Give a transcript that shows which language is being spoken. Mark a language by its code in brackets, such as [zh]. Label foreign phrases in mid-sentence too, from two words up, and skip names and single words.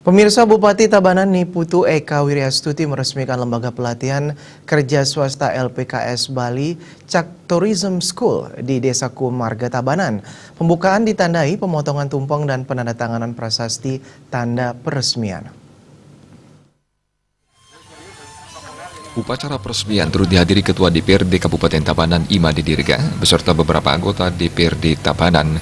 [id] Pemirsa, Bupati Tabanan Niputu Eka Wiryastuti meresmikan lembaga pelatihan kerja swasta LPKS Bali Cak Tourism School di Desa Kumarga Tabanan. Pembukaan ditandai pemotongan tumpeng dan penandatanganan prasasti tanda peresmian. Upacara peresmian turut dihadiri Ketua DPRD Kabupaten Tabanan Imade Dirga beserta beberapa anggota DPRD Tabanan.